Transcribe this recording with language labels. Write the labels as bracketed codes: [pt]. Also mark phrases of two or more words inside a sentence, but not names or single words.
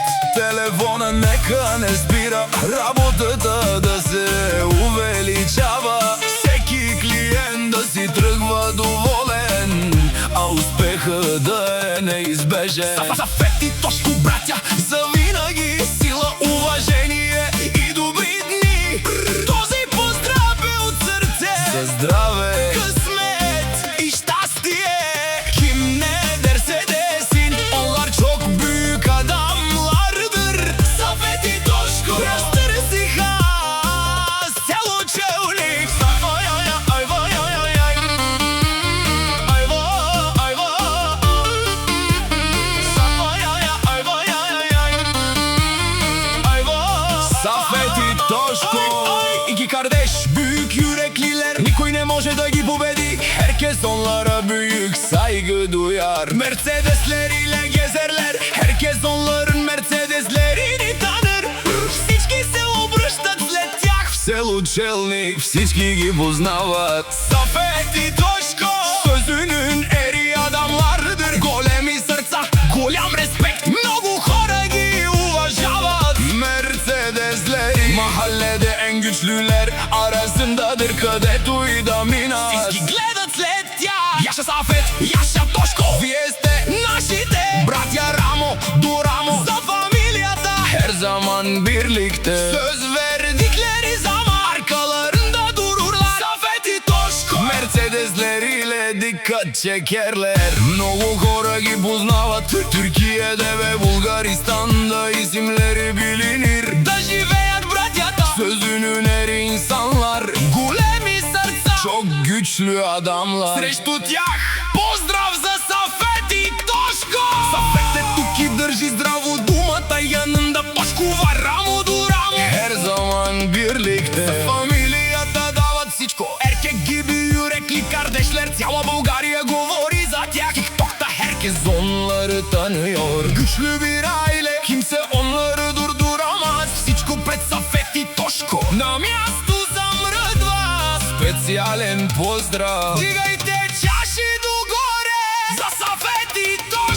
[bg] Телефона нека не спира, работата да се увеличава, всеки клиент да си тръгва доволен, а успеха да е неизбежен. Сафет и Тошко братя, завинаги сила, уважение и добри дни. Този поздрав е от сърце за здраве, късмет и щастие. [tr] Kim ne derse desin, onlar çok büyük adamlardır. [bg] Safet и Тошко разтърсиха село Челник. Safet и Тошко, [tr] iki kardeş, büyük yürekliler, [bg] никой не може да ги победи. [tr] Herkes onlara büyük saygı duyar. Mercedesleriyle gezerler, herkes onların Mercedeslerini tanır. [bg] Всички се обръщат след тях в село Челник, всички ги познават. [tr] Сафет и Тошко sözünün eri adamlardır. [bg] Големи сърца, голям респект, много хора ги уважават. [tr] Mercedesleri mahallede en güçlüler arasındadır, [bg] където и да минат. Всички гледат след тях. Яша Сафет, яша Тошко, вие сте нашите братя рамо до рамо. За фамилията [tr] her zaman birlikte, söz verdikleri zaman arkalarında dururlar. Safet и Тошко Mercedesleriyle dikkat çekerler. [bg] Много хора ги познават, [tr] Türkiye'de ve Bulgaristan'da isimleri bilinir. [bg] Да живеят братята, [tr] sözünün eri insanlar, [bg] големи сърца, [tr] çok güçlü adamlar. [bg] Срещу тях поздрав за Сафет и Тошко. Сафет е тук и държи здраво думата, [tr] yanında Тошко var [bg] рамо до рамо. [tr] Her zaman birlikte, [bg] фамилията дават всичко. [tr] Erkek gibi yürekli kardeşler, [bg] цяла България говори за тях. [tr] TikTok'ta herkes onları tanıyor. Güçlü bir aile, kimse onları durduramaz. [bg] Всичко пред Сафет и Тошко на място замръдва. Специален поздрав, дигайте чаши догоре за Сафет и